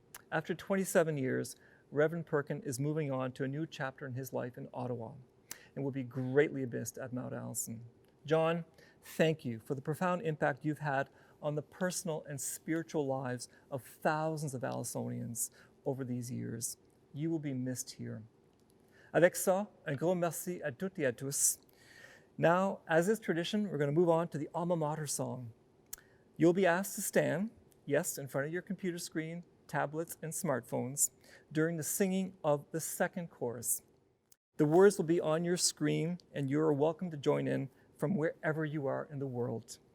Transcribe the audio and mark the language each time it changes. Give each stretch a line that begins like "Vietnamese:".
English: After 27 years, Reverend Perkin is moving on to a new chapter in his life in Ottawa and will be greatly missed at Mount Allison. John, thank you for the profound impact you've had on the personal and spiritual lives of thousands of Allisonians over these years. You will be missed here.
French: Avec ça, un gros merci à toutes et à tous.
English: Now, as is tradition, we're going to move on to the alma mater song. You'll be asked to stand, yes, in front of your computer screen, tablets, and smartphones during the singing of the second chorus. The words will be on your screen, and you are welcome to join in from wherever you are in the world.